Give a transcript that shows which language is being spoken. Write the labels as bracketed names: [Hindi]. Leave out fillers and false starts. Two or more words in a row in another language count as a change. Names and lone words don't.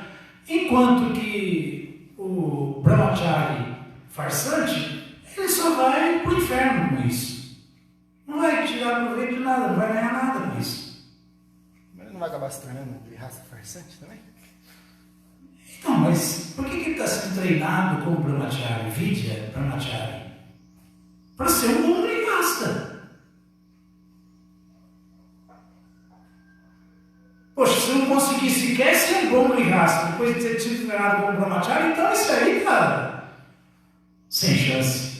[Portuguese] Enquanto que o brahmachari farsante, ele só vai para o inferno com isso. Não vai tirar proveito de nada, não vai ganhar nada com isso. Mas ele não vai acabar se tornando um grihasta farsante também? Então, mas por que ele está sendo treinado como brahmachari, vidya brahmachari? Para ser um bom grihasta. Poxa, se eu não conseguir sequer ser um bom grihasta depois de ter sido treinado como brahmachari, então isso aí, cara, sem chance.